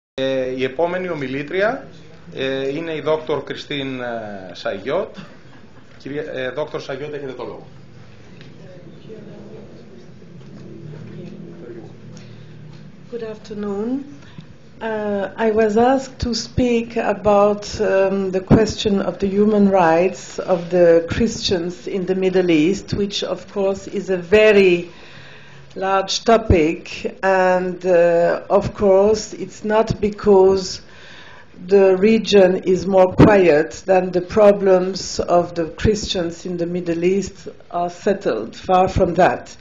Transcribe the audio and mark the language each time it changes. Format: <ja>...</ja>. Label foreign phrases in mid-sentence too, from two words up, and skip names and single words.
<el>Η επόμενη ομιλήτρια είναι η Δόκτωρ Christinne Chaillot. Δόκτωρ Chaillot, έχετε το λόγο.</el> <en>Good afternoon. I was asked to speak about the question of the human rights of the Christians in the Middle East, which of course is a very large topic, and of course it's not because the region is more quiet than the problems of the Christians in the Middle East are settled, far from that.</en>